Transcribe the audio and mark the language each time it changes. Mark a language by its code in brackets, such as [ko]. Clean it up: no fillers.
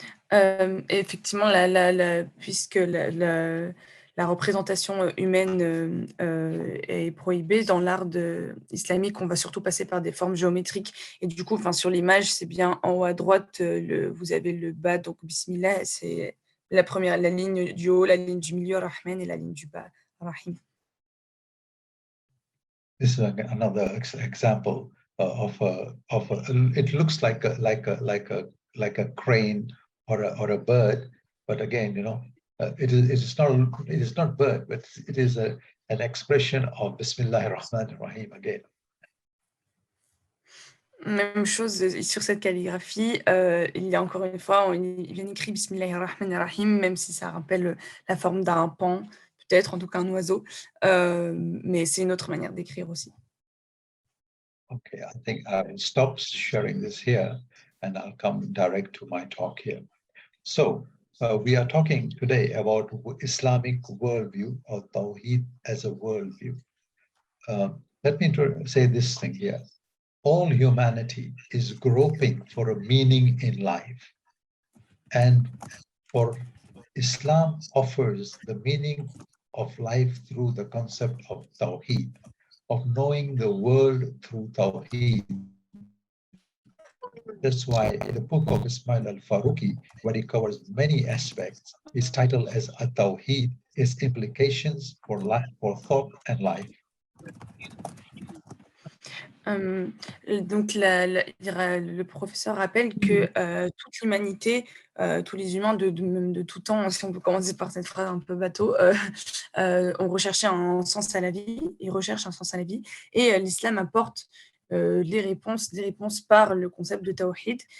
[fr] Effectivement, puisque la représentation humaine est prohibée dans l'art islamique, on va surtout passer par des formes géométriques. Et du coup, sur l'image, c'est bien en haut à droite, vous avez le bas, donc Bismillah, c'est la ligne du haut, la ligne du milieu, Rahman, et la ligne du bas, Rahim. [en] This is another example of it looks like a crane or a bird, but again, you know, it is not bird, but it is an expression of Bismillah ar-Rahman ar-Rahim again. [fr] Même chose sur cette calligraphie. Il y a encore une fois, il vient écrit Bismillahir Rahmanir Rahim, même si ça rappelle la forme d'un pan, peut-être, en tout cas un oiseau. Mais c'est une autre manière d'écrire aussi. [en] Okay, I think I will stop sharing this here and I'll come direct to my talk here. So we are talking today about Islamic worldview or Tawhid as a worldview. Let me say this thing here. All humanity is groping for a meaning in life. And for Islam offers the meaning of life through the concept of Tawhid, of knowing the world through Tawhid. That's why the book of Ismail Al-Faruqi, where it covers many aspects, is titled as At-Tawhid, its implications for life, for thought and life. [fr] Donc, le professeur rappelle que toute l'humanité, tous les humains même de tout temps, si on peut commencer par cette phrase un peu bateau, ont recherché un sens à la vie, ils recherchent un sens à la vie, et l'islam apporte des réponses par le concept de Tawhid.